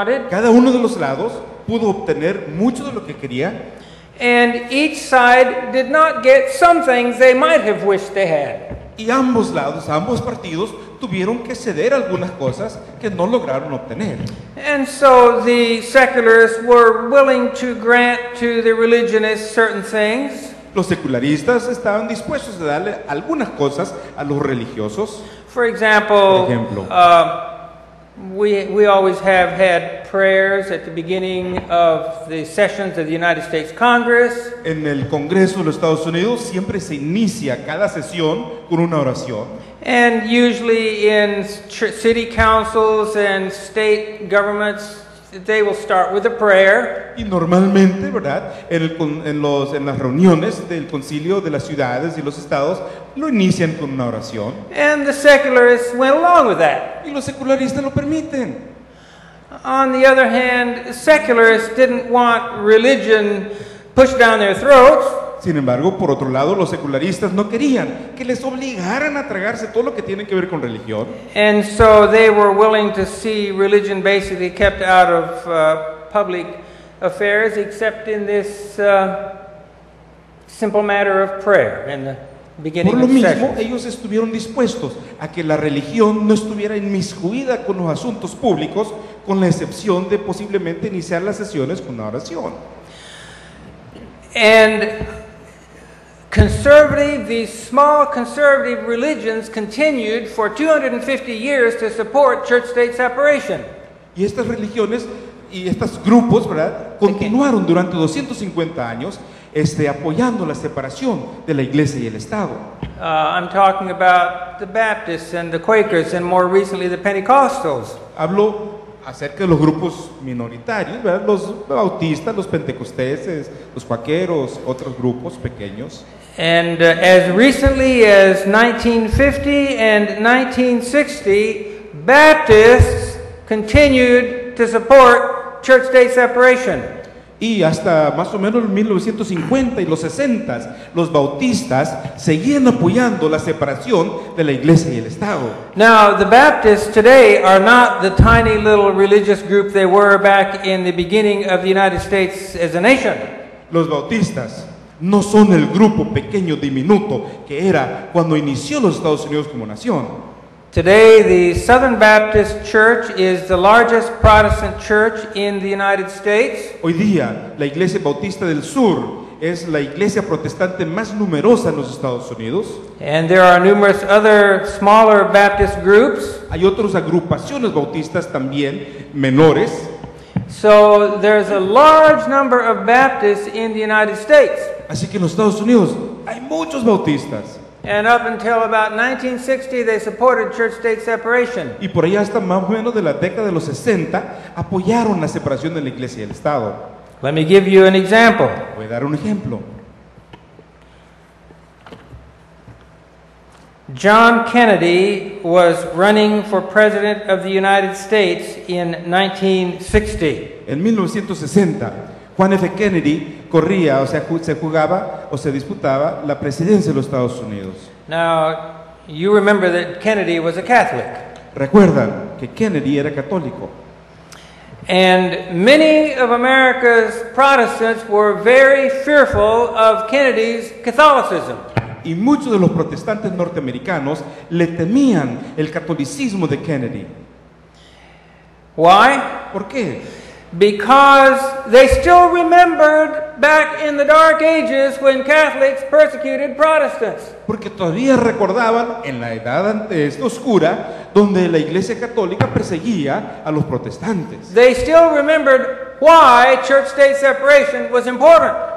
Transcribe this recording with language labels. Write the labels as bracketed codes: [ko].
[es] Cada uno de los lados pudo obtener mucho de lo que quería. [en] And each side did not get some things they might have wished they had. [es] Y ambos lados, ambos partidos tuvieron que ceder algunas cosas que no lograron obtener. [en] And so the secularists were willing to grant to the religionists certain things. [es] Los secularistas estaban dispuestos a darle algunas cosas a los religiosos. [en] For example, [es] Por ejemplo, [en] we always have had prayers at the beginning of the sessions of the United States Congress. [es] en el Congreso de los Estados Unidos siempre se inicia cada sesión con una oración. [en] And usually in city councils and state governments, they will start with a prayer. [es] Y normalmente, ¿verdad? En las reuniones del concilio de las ciudades y los estados lo inician con una oración. [en] And the secularists went along with that. [es] Y los secularistas lo permiten. [en] On the other hand, secularists didn't want religion pushed down their throats. [es] Sin embargo, por otro lado, los secularistas no querían que les obligaran a tragarse todo lo que tiene que ver con religión. [en] And so they were willing to see religion basically kept out of public affairs, except in this simple matter of prayer in the beginning [es] Por lo [en] of [es] mismo, [en] sessions. [es] ellos estuvieron dispuestos a que la religión no estuviera inmiscuida con los asuntos públicos, con la excepción de posiblemente iniciar las sesiones con una oración. [en] And these small conservative religions continued for 250 years to support church-state separation. [es] Y estas religiones y estos grupos, ¿verdad?, continuaron durante 250 años apoyando la separación de la iglesia y el Estado. [en] I'm talking about the Baptists and the Quakers and more recently the Pentecostals. [es] Hablo acerca de los grupos minoritarios, ¿verdad? Los bautistas, los pentecosteses, los cuaqueros, otros grupos pequeños. [en] And as recently as 1950 and 1960, Baptists continued to support church-state separation. [es] Y hasta más o menos en 1950 y los 60, los bautistas seguían apoyando la separación de la iglesia y el Estado. [en] Now, the Baptists today are not the tiny little religious group they were back in the beginning of the United States as a nation. [es] Los bautistas no son el grupo pequeño, diminuto, que era cuando inició los Estados Unidos como nación. [en] Today, the Southern Baptist Church is the largest Protestant church in the United States. [es] Hoy día, la Iglesia Bautista del Sur es la iglesia protestante más numerosa en los Estados Unidos. [en] And there are numerous other smaller Baptist groups. [es] Hay otras agrupaciones bautistas también menores. [en] So there's a large number of Baptists in the United States. [es] Así que en los Estados Unidos hay muchos bautistas. [en] And up until about 1960, they supported church-state separation. [es] Y por allá hasta más o menos de la década de los 60 apoyaron la separación de la iglesia y el Estado. [en] Let me give you an example. [es] Voy a dar un ejemplo. [en] John Kennedy was running for president of the United States in 1960. [es] En 1960, Juan F. Kennedy corría, o sea, se jugaba o se disputaba la presidencia de los Estados Unidos. [en] Now, you remember that Kennedy was a Catholic. [es] Recuerdan que Kennedy era católico. [en] And many of America's Protestants were very fearful of Kennedy's Catholicism. [es] Y muchos de los protestantes norteamericanos le temían el catolicismo de Kennedy. [en] Why? [es] ¿Por qué? [en] Because they still remembered back in the Dark Ages when Catholics persecuted Protestants. [es] Porque todavía recordaban en la edad oscura donde la Iglesia Católica perseguía a los protestantes. [en] They still remembered why church-state separation was important.